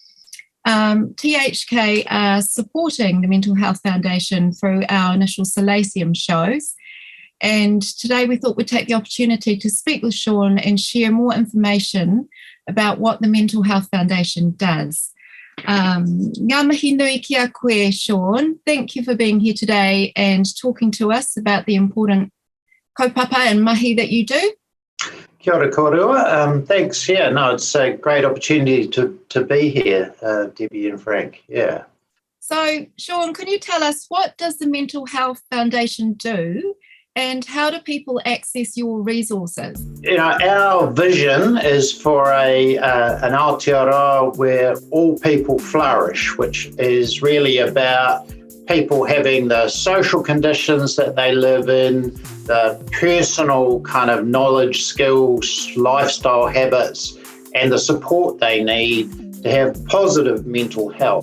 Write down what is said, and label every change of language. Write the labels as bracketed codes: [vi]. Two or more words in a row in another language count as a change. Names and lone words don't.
[en] THK are supporting the Mental Health Foundation through our initial Solaceum shows. And today we thought we'd take the opportunity to speak with Shaun and share more information about what the Mental Health Foundation does. [mi] Ngā mihi nui ki a koe, Shaun. [en] Thank you for being here today and talking to us about the important kaupapa and mahi that you do. [mi] Kia ora kōrua. [en] Thanks. Yeah, no, it's a great opportunity to be here, Debbie and Frank. Yeah. So, Shaun, can you tell us what does the Mental Health Foundation do and how do people access your resources? You know, our vision is for an Aotearoa where all people flourish, which is really about people having the social conditions that they live in, the personal kind of knowledge, skills, lifestyle habits, and the support they need to have positive mental health.